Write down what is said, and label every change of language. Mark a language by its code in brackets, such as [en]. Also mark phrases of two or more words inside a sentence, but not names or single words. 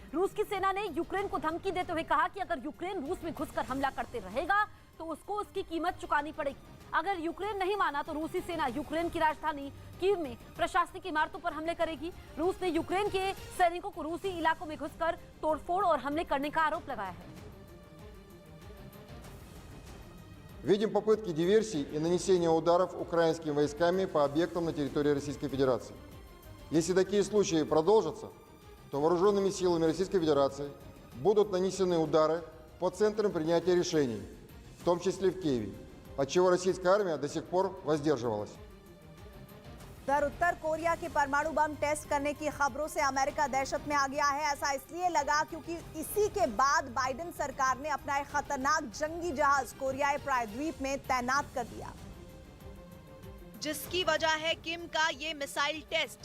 [hi] रूस की सेना ने यूक्रेन को धमकी देते हुए कहा कि अगर यूक्रेन रूस में घुसकर हमला करते रहेगा तो उसको उसकी कीमत चुकानी पड़ेगी। अगर यूक्रेन नहीं माना तो रूसी सेना यूक्रेन की राजधानी कीव में प्रशासनिक इमारतों पर हमले करेगी। रूस ने यूक्रेन के सैनिकों को रूसी इलाकों में घुसकर तोड़फोड़ और हमले करने का आरोप लगाया है। [ru] Видим попытки диверсий и нанесения ударов украинскими войсками по объектам на территории Российской Федерации. Если такие случаи продолжатся, то вооруженными силами Российской Федерации будут нанесены удары по центрам принятия решений, в том числе в Киеве, от чего российская армия до сих пор воздерживалась. [hi] उत्तर कोरिया के परमाणु [en] bomb test [hi] करने की खबरों से अमेरिका दहशत में आ गया है। ऐसा इसलिए लगा क्योंकि इसी के बाद बाइडेन सरकार ने अपना एक खतरनाक जंगी जहाज कोरियाई प्रायद्वीप में तैनात कर दिया, जिसकी वजह है किम का ये [en] missile test.